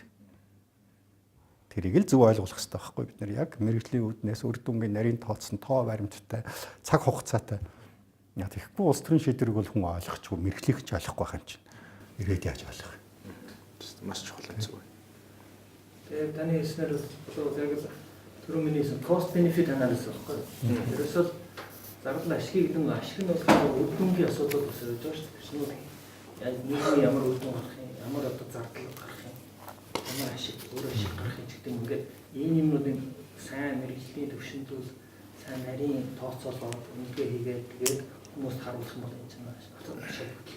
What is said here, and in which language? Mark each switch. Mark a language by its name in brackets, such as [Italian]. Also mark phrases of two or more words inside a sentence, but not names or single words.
[Mongolian] Тэрийг л зөв ойлгох хэрэгтэй байхгүй бид нар яг мэрэгжлийн үүднээс үр дүнгийн нарийн тооцсон тоо баримттай цаг хугацаатай. Яг тэгэхгүй улс төрийн шийдвэрийг бол хүн ойлгохгүй мэрэгжлийнх ч ойлгохгүй байх юм чинь. Ирээд яаж ойлгох вэ? Маш чухал зүйл. Тэгээ таны хэлснээр бол яг л түрүү миний [English] cost benefit analysis [Mongolian] байхгүй. Ерөөсөө зардал ашиг гэдэг нь ашиг нь бол үр дүнгийн асуудал бас ирж байгаа шүү дээ. Яг нийгмийн ямар үр дүн гарах юм, ямар одоо зардал гарах юм, ямар ашиг өөр ашиг гарах юм гэдэг нь ингээд энэ юмнуудын сайн мэрэгжлийн төвшинжүүл, сайн нарийн тооцоолоод үнэлгээ хийгээд тэгээд хүмүүст харуулах юм бол энэ чинь маш бодолтой.